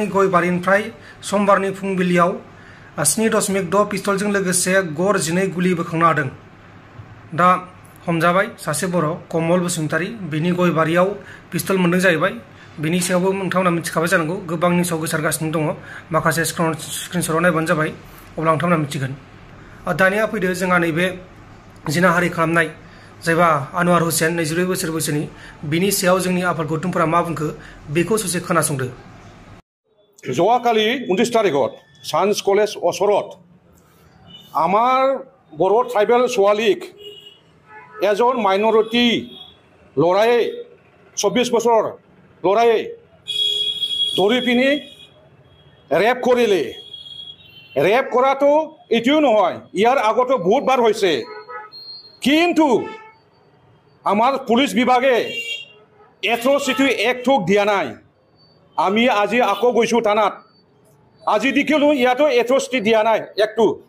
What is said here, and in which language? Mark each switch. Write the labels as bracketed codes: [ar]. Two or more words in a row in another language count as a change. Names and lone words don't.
[brx] गयबारिनिफ्राय समबारनि फुंबिलियाव 7.6 पिस्तलजों लोगोसे गर 12 गुलि बोखांनो हादों दा हमजाबाय सासे बर' कमल बसुमतारि बिनि गयबारियाव पिस्तल मोनदों जाहैबाय बिनि सायावबो नोंथांमोना मिथिखाबाय जानांगौ गोबां निउसाव गोसारगासिनो दङ माखासे स्क्रिनशटआव नायबानो जाबाय अब्ला नोंथांमोना मिथिगोन दानिया फैदो जोंहा नैबे जिनाहारि खालामनाय जायबा आनवार हुसेन 24 बोसोर बैसोनि बिनि सायाव जोंनि आफाद गौथुमफोरा मा बुंखो बेखौ ससे खोनासंदो [as] যোৱাকালি 29 তাৰিখত সায়েন্স কলেজ ওচৰত আমাৰ বড়ো ট্ৰাইবেল ছোৱালীক এজন মাইনৰিটি ল'ৰাই 24 বছৰ ল'ৰাই ধৰি পিনি ৰেপ কৰিলে ৰেপ কৰাটো এতিয়াও নহয় ইয়াৰ আগতো বহুতবাৰ হৈছে কিন্তু আমাৰ পুলিচ বিভাগে [en] atrocity actটো [as] দিয়া নাই আমি আজি আকৌ গৈছোঁ থানাত আজি দেখিলোঁ ইয়াতো এট্ৰচিটি দিয়া নাই একটো